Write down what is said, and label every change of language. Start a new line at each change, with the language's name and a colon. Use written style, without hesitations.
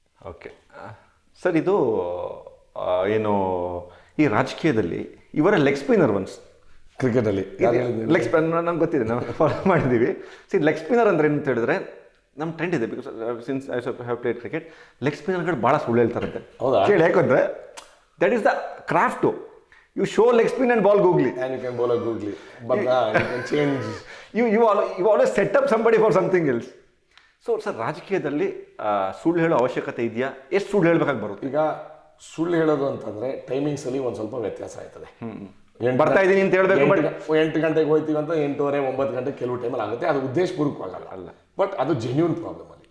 Kannada: Okay sir, ಇದು ಏನು ಈ ರಾಜಕೀಯದಲ್ಲಿ ಇವರ ಲೆಗ್ ಸ್ಪಿನ್ನರ್ ಒನ್ಸ್ ಕ್ರಿಕೆಟಲ್ಲಿ ಲೆಗ್ ಸ್ಪಿನ್ನರ್ ನಮ್ಗೆ ಗೊತ್ತಿದೆ, ನಾವು ಫಾಲೋ ಮಾಡಿದ್ದೀವಿ. ಲೆಗ್ ಸ್ಪಿನ್ನರ್ ಅಂದ್ರೆ ಏನಂತ ಹೇಳಿದ್ರೆ, ನಮ್ಮ ಟ್ರೆಂಡ್ ಇದೆ,
English: because since I have played cricket,
Kannada: leg ಸ್ಪಿನ್ನರ್ಗಳು ಭಾಳ ಸುಳ್ಳು ಹೇಳ್ತಾರಂತೆ. ಹೌದಾ? ಕೇಳಿ, ಯಾಕಂದರೆ
English: That is the craft. You show leg spin and bowl googly. And you can bowl a googly. But you can change. You always set up somebody for something else.
Kannada: So sir, ರಾಜಕೀಯದಲ್ಲಿ ಸುಳ್ಳು ಹೇಳೋ ಅವಶ್ಯಕತೆ ಇದೆಯಾ? ಎಷ್ಟು ಸುಳ್ಳು ಹೇಳ್ಬೇಕಾಗಿ ಬರುತ್ತೆ? ಈಗ ಸುಳ್ಳು ಹೇಳೋದು ಅಂತಂದರೆ ಟೈಮಿಂಗ್ಸಲ್ಲಿ ಒಂದು ಸ್ವಲ್ಪ ವ್ಯತ್ಯಾಸ ಆಯ್ತದೆ. ಬರ್ತಾ ಇದ್ದೀನಿ ಅಂತ ಹೇಳ್ಬೇಕು, ಬಟ್ 8 ಗಂಟೆಗೆ ಹೋಗ್ತೀವಿ ಅಂತ 8:30 9 ಗಂಟೆ ಕೆಲವು ಟೈಮಲ್ಲಿ ಆಗುತ್ತೆ. ಅದು ಉದ್ದೇಶಪೂರ್ವಕವಾಗಲ್ಲ ಅಲ್ಲ, ಬಟ್ ಅದು
English: genuine problem
Kannada: ಅಲ್ಲಿ.